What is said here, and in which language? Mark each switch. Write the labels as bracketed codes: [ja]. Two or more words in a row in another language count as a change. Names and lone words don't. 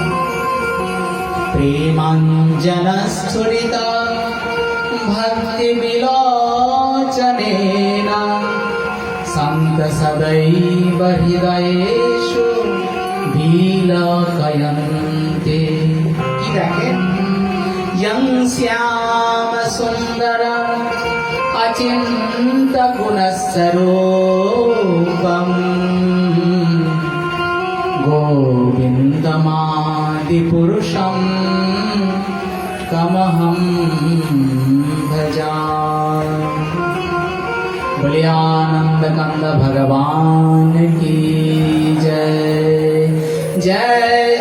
[sa] প্রেমাঞ্জনস্ফুরিতা ভক্তি বিলোচনেন সন্ত সদৈব হৃদয়েষু বিলোকয়ন্তে। [bn] কি দেখেন? [sa] यं श्याम सुंदर अचिंत गुणस्वरूपम गोविंदमादि पुरुषम तमहं भजामि। [hi] बोले आनंद कंद भगवान की जय। जय